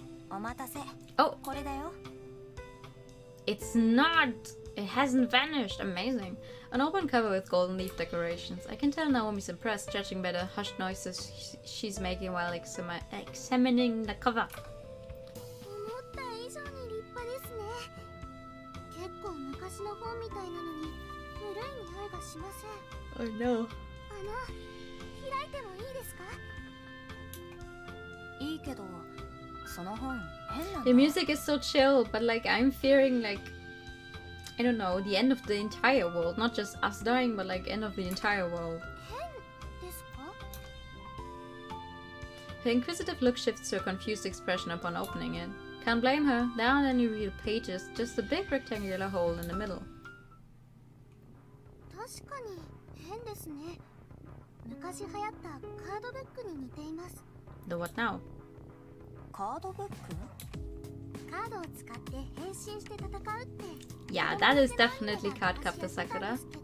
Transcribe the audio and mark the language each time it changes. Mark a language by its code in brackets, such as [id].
[ja] お待たせ。 [en] Oh, [ja] これだよ。 [en] it's not! It hasn't vanished! Amazing. An open cover with golden leaf decorations. I can tell Naomi's impressed, judging by the hushed noises she's making while examining the cover. [ja] 思った以上に立派ですね。結構昔の本みたいなのに古い匂いがしません。 [en] Oh no. [ja] 開いてもいいですか？いいけど、その本変なんだ。 [en] The music is so chill, but like I'm fearing like, I don't know, the end of the entire world. Not just us dying, but like end of the entire world. [ja] 変ですか？ [en] Her inquisitive look shifts to a confused expression upon opening it. Can't blame her. There aren't any real pages, just a big rectangular hole in the middle. [ja] 確かに変ですね。昔流行ったカードブックに似ています。 [en] The what now? [ja] カードブック？カードを使って変身して戦うって。 [en] Yeah, that is definitely Card Captor Sakura.